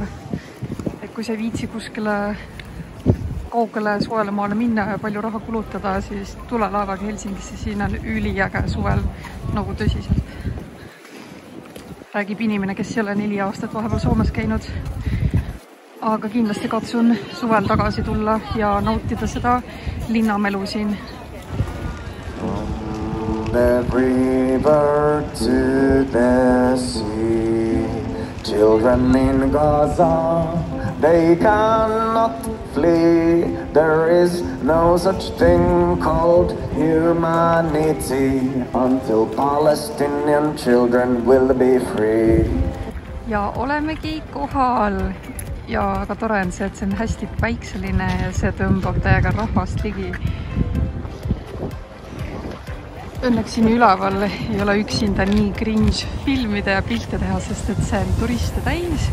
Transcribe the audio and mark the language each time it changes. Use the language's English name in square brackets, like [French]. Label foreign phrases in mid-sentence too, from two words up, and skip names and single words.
[Estonian] Et kui sa ei viitsi kuskile kaugele soojale maale minna ja palju raha kulutada, siis tule laevaga Helsingisse. Siin on üliäge suvel, nagu tõsiselt. Räägib inimene, kes ei ole 4 aastat vahepeal Soomes käinud. Aga kindlasti katsun suvel tagasi tulla ja nautida seda linnamelu siin. [English] The river to the sea, children in Gaza, they cannot flee. There is no such thing called humanity until Palestinian children will be free. [Estonian] Ja olemegi kohal. Ja väga tore on see, et see on hästi päikseline ja see tõmbab täiega rahvast ligi. Õnneks siin üleval ei ole üksinda nii cringe filmida ja pilte teha, sest et see on turiste täis.